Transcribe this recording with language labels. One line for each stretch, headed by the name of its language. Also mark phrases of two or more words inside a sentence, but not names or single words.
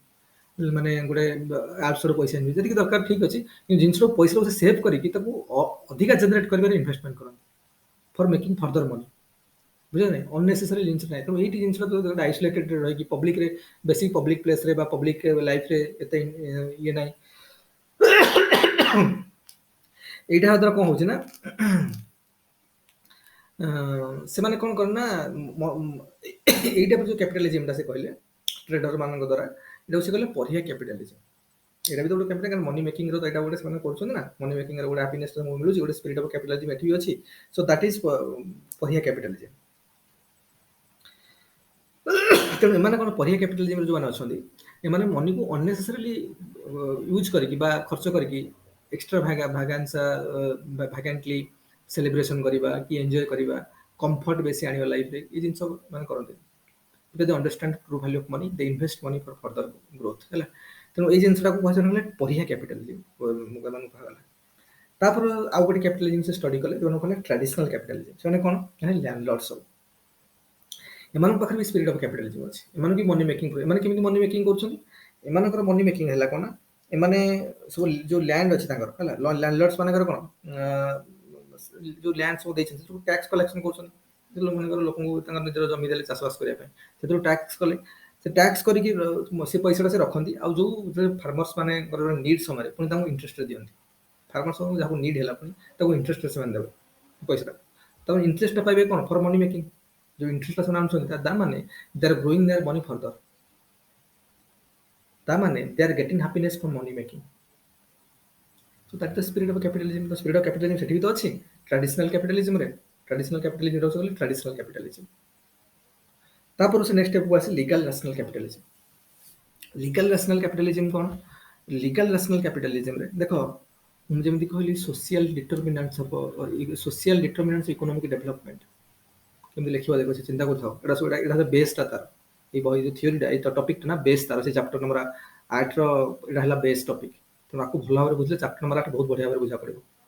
Odia: ମାନେ ଗୋଟେ ଆପ୍ସର ପଇସା ଇନଭେଷ୍ଟ ଯେତିକି ଦରକାର ଠିକ୍ ଅଛି, କିନ୍ତୁ ଜିନିଷର ପଇସାକୁ ସେ ସେଭ୍ କରିକି ତାକୁ ଅଧିକା ଜେନେରେଟ୍ କରିବାରେ ଇନଭେଷ୍ଟମେଣ୍ଟ କରନ୍ତି,
English: for making further money,
Odia: ବୁଝିଲେ ନାହିଁ। ଅନନେସେସାରୀ ଜିନିଷ ନାହିଁ। ତେଣୁ ଏଇଠି ଜିନିଷଟା ଗୋଟେ ଆଇସୋଲେଟେଡ୍ ରହିକି ପବ୍ଲିକରେ, ବେଶୀ
English: public placeରେ
Odia: ବା
English: public lifeରେ
Odia: ଏତେ ଇଏ ନାହିଁ। ଏଇଟା ହେବା ଦ୍ୱାରା କ'ଣ ହଉଛି ନା, ସେମାନେ କ'ଣ କରେ ନା, ଏଇଟା ଯୋଉ କ୍ୟାପିଟାଲିଜିମଟା ସେ କହିଲେ ଟ୍ରେଡର ମାନଙ୍କ ଦ୍ୱାରା, ଏଇଟାକୁ ସେ କହିଲେ
English: pariah capitalism.
Odia: ଏଇଟା ବି ତ ଗୋଟେ କ୍ୟାପିଟାଲ, କାରଣ
English: money makingର
Odia: ତ ଏଇଟା ଗୋଟେ ସେମାନେ କରୁଛନ୍ତି ନା,
English: money makingର
Odia: ଗୋଟେ ହାପିନେସ୍ ମିଳୁଛି, ଗୋଟେ
English: spirit of capitalism
Odia: ଏଠି ବି ଅଛି।
English: so that is pariah capitalism.
Odia: ତେଣୁ ଏମାନେ କ'ଣ,
English: pariah capitalismରେ
Odia: ଯୋଉମାନେ ଅଛନ୍ତି, ଏମାନେ ମନିକୁ ଅନନେସେସାରିଲି ୟୁଜ୍ କରିକି ବା ଖର୍ଚ୍ଚ କରିକି ଏକ୍ସଟ୍ରା ଭାଗାନ୍ସା ଭାଗାଣ୍ଟଲି ସେଲିବ୍ରେସନ କରିବା କି ଏନ୍ଜୟ କରିବା, comfort ବେଶୀ ଆଣିବା ଲାଇଫରେ ଏ ଜିନିଷ ମାନେ କରନ୍ତି
English: because they understand true value of money they invest money for further growth
Odia: ହେଲା ତେଣୁ ଏଇ ଜିନିଷଟାକୁ କୁହାଯାଏ
English: pariah capitalism
Odia: ମାନେ କୁହାଗଲା ତାପରେ ଆଉ ଗୋଟେ କ୍ୟାପିଟାଲିଜିମ୍ ସେ ଷ୍ଟଡି କଲେ ଯୋଉଟା କହିଲେ
English: traditional capitalism
Odia: ସେମାନେ କ'ଣ ଲ୍ୟାଣ୍ଡଲର୍ଡ ସବୁ ଏମାନଙ୍କ ପାଖରେ ବି ସ୍ପିରିଟ୍
English: of capitalism
Odia: ଅଛି ଏମାନେ ବି
English: money making
Odia: ଏମାନେ କେମିତି
English: money making
Odia: କରୁଛନ୍ତି ଏମାନଙ୍କର
English: money making
Odia: ହେଲା କ'ଣ ନା ଏମାନେ ସବୁ ଯୋଉ ଲ୍ୟାଣ୍ଡ ଅଛି ତାଙ୍କର ହେଲା ଲ୍ୟାଣ୍ଡଲର୍ଡସ୍ ମାନଙ୍କର କ'ଣ ଯୋଉ ଲ୍ୟାଣ୍ଡ ସବୁ ଦେଇଛନ୍ତି ସବୁ
English: tax collection
Odia: କରୁଛନ୍ତି ମନେକର ଲୋକଙ୍କୁ ତାଙ୍କର ନିଜର ଜମି ଦେଲେ ଚାଷବାସ କରିବା ପାଇଁ ସେଥିରୁ ଟ୍ୟାକ୍ସ କଲେ ସେ ଟ୍ୟାକ୍ସ କରିକି ସେ ପଇସାଟା ସେ ରଖନ୍ତି ଆଉ ଯୋଉ ଫାର୍ମର୍ସ ମାନଙ୍କର ନିଡ୍ ସମୟରେ ପୁଣି ତାଙ୍କୁ ଇଣ୍ଟରେଷ୍ଟରେ ଦିଅନ୍ତି ଫାର୍ମର୍ସ ଯାହାକୁ ନିଡ୍ ହେଲା ପୁଣି ତାକୁ ଇଣ୍ଟରେଷ୍ଟରେ ସେମାନେ ଦେବେ ପଇସାଟା ତାକୁ ଇଣ୍ଟରେଷ୍ଟଟା ପାଇବେ କ'ଣ
English: for money making
Hindi: जो इंटरेस्ट
Odia: ସେମାନେ ଆଣୁଛନ୍ତି ତା ମାନେ
English: they are growing their money further
Odia: ତା ମାନେ
English: they are getting happiness from money making so that the spirit of capitalism the spirit of capitalism ଦ ସ୍ପିରିଟ୍ ଅଫ୍ କ୍ୟାପିଟାଲିଜିମ୍
Odia: ସେଠି ବି ତ ଅଛି
English: traditional capitalismରେ traditional capitalism
Odia: ରହୁଛି ବୋଲି
English: traditional capitalism
Odia: ତାପରେ ସେ
English: next stepକୁ
Odia: ଆସି
English: legal rational capitalism legal rational capitalism
Odia: କ'ଣ
English: legal rational capitalismରେ
Odia: ଦେଖ ମୁଁ ଯେମିତି କହିଲି
English: social determinants of social determinants economic development
Odia: କେମିତି ଲେଖିବା ଦେଖ ସେ ଚିନ୍ତା କରୁଥାଉ ଏଇଟା ସବୁ ଏଇଟା ବେସ୍ଟା ତାର ଏଇ ବହି ଯୋଉ ଥିଓରିଟା ଏଇ ଟପିକଟା ନା ବେସ୍ ତାର ସେ
English: chapter number 8ର
Odia: ଏଇଟା ହେଲା
English: base topic
Odia: ତେଣୁ ଆକୁ ଭଲ ଭାବରେ ବୁଝିଲେ
English: chapter number 8
Odia: ବହୁତ ବଢିଆ ଭାବରେ ବୁଝା ପଡିବ